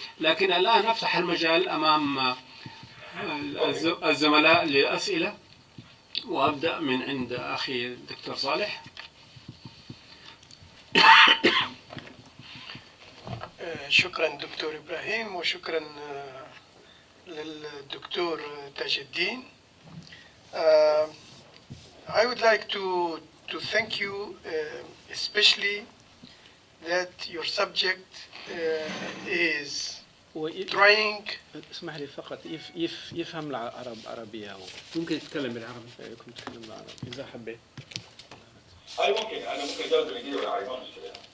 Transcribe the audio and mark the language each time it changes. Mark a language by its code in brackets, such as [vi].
[ar] لكن الآن أفتح المجال أمام الزملاء للأسئلة، وأبدأ من عند أخي الدكتور صالح. شكرا دكتور إبراهيم، وشكرا للدكتور تاج الدين. [en] I would like to thank you especially that your subject is trying. [ar] اسمح لي فقط يفهم العربية، هو ممكن يتكلم بالعربي، فيكم تتكلم بالعربي إذا حبيت. أنا ممكن أجاوب بالإنجليزي ولا عربي، ما مشكلة.